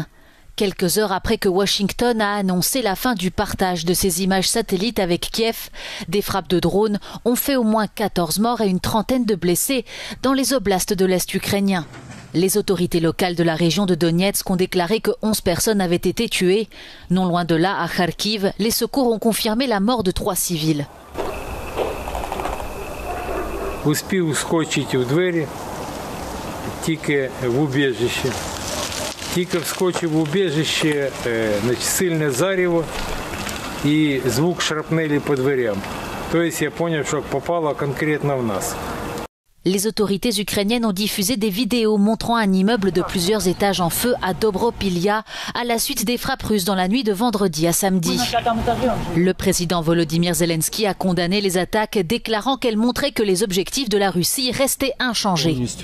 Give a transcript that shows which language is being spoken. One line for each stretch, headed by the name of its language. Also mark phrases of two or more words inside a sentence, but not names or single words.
French: Quelques heures après que Washington a annoncé la fin du partage de ses images satellites avec Kiev, des frappes de drones ont fait au moins 14 morts et une trentaine de blessés dans les oblasts de l'Est ukrainien. Les autorités locales de la région de Donetsk ont déclaré que 11 personnes avaient été tuées. Non loin de là, à Kharkiv, les secours ont confirmé la mort de 3 civils.
Ukrainian: Тільки в убіжище. Тільки вскочив в убіжище, сильне зарево і звук шрапнелі по дверям. Тобто я зрозумів, що попало конкретно в нас.
French: Les autorités ukrainiennes ont diffusé des vidéos montrant un immeuble de plusieurs étages en feu à Dobropilia à la suite des frappes russes dans la nuit de vendredi à samedi. Le président Volodymyr Zelensky a condamné les attaques, déclarant qu'elles montraient que les objectifs de la Russie restaient inchangés.